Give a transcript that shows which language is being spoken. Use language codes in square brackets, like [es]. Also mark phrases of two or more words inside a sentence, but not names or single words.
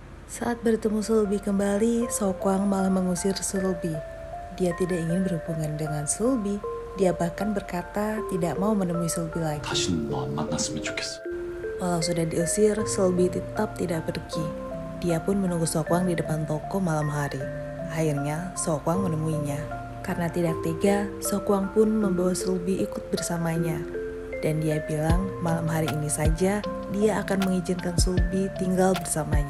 [id] Saat bertemu Sulbi kembali, Sokwang malah mengusir Sulbi. Dia tidak ingin berhubungan dengan Sulbi. Dia bahkan berkata tidak mau menemui Sulbi lagi. [ko] 다시는 너 안 만났으면 좋겠어. [id] Walau sudah diusir, Sulbi tetap tidak pergi. Dia pun menunggu Sokwang di depan toko malam hari. Akhirnya, Sokwang menemuinya. Karena tidak tega, Sokwang pun membawa Sulbi ikut bersamanya. Dan dia bilang malam hari ini saja dia akan mengizinkan Sulbi tinggal bersamanya.